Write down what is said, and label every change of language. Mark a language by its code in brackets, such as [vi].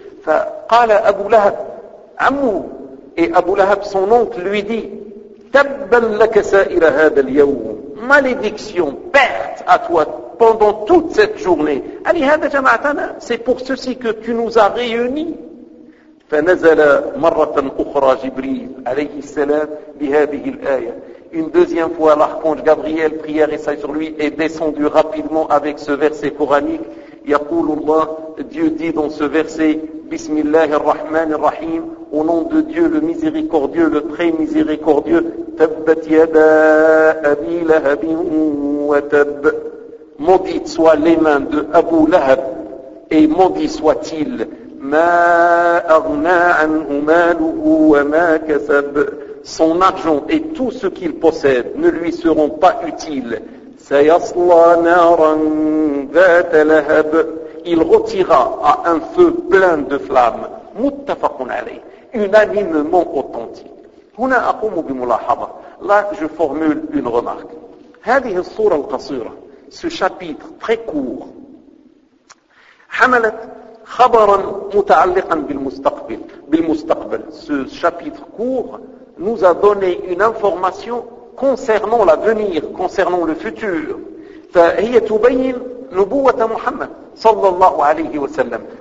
[ar] فقال أبو لهب عمو [fr] et أبو لهب son oncle lui dit [ar] تبا لك سائر هذا اليوم [fr] malédiction perte à toi pendant toute cette journée [ar] ألي هذا جمعتنا [fr] c'est pour ceci que tu nous as réunis. [ar] فنزل مرة أخرى جبريل عليه السلام بهذه الآية. [fr] Une deuxième fois, l'archange Gabriel, prière et salut sur lui, est descendu rapidement avec ce verset coranique. [ar] يقول الله, [fr] Dieu dit dans ce verset, [ar] بسم الله الرحمن الرحيم, [fr] au nom de Dieu le miséricordieux, le très miséricordieux, [ar] تبت يدا أبي لهب وتب. [fr] Maudites soient les mains de Abu Lahab et maudit soit-il. [ar] مَا أَغْنَى عَنْهُ مَالُهُ وَمَا كَسَبَ. [fr] Son argent et tout ce qu'il possède ne lui seront pas utiles. [ar] سَيَصْلَى نَارًا ذَاتَ لَهَبٍ. [fr] Il retira à un feu plein de flammes. [ar] مُتَّفَقٌ عَلَيْهِ. [fr] Unanimement authentique. [ar] هُنَا أَقُومُ بِمُلَاحَظَةٍ. [fr] Là, je formule une remarque. [ar] هَذِهِ الصُّورَ الْقَصِيرَةَ. [fr] Ce chapitre très court. [ar] حَمَلَتْ خبرا متعلقا بالمستقبل. بالمستقبل. [fr] Ce chapitre court nous a donné une information concernant l'avenir, concernant le futur. [ar] فهي تبين نبوة محمد صلى الله عليه وسلم.